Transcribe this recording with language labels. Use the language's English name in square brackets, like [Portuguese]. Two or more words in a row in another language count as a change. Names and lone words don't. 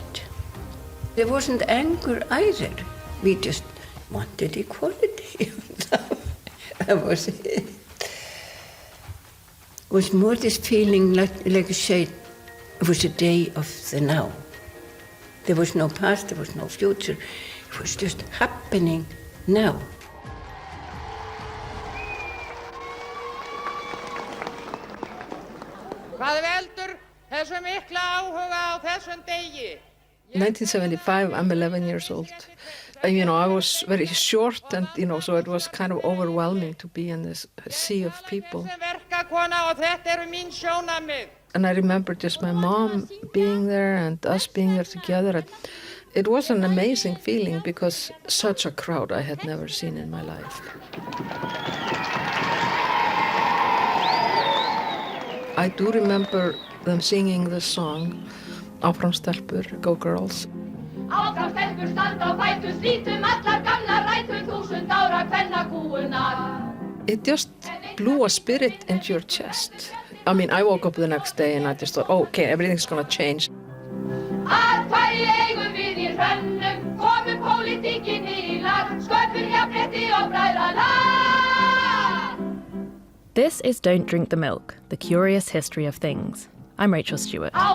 [English] There wasn't anger either. We just wanted equality. That was it. It was more this feeling like you say, it was a day of the now. There was no past, there was no future. It was just happening now. [Icelandic] Hvað veldur þessu mikla áhuga á þessum degi? [English] 1975, I'm 11 years old. I was very short and, so it was kind of overwhelming to be in this sea of people. And I remember just my mom being there and us being there together. It was an amazing feeling because such a crowd I had never seen in my life. I do remember them singing the song, [Icelandic] Áfram stelpur, [English] Go Girls. [Icelandic] Áfram stelpur standa á fætur, slítum allar gamlar rætur, 1000 ára kvennakúgunar. [English] It just blew a spirit into your chest. I woke up the next day and I just thought, okay, everything's gonna change. [Icelandic] Atkvæði eigum við í hrönnum, komum pólitíkin í lag, sköpum jafnrétti og bræðralag. [English] This is Don't Drink the Milk, the curious history of things. I'm Rachel Stewart.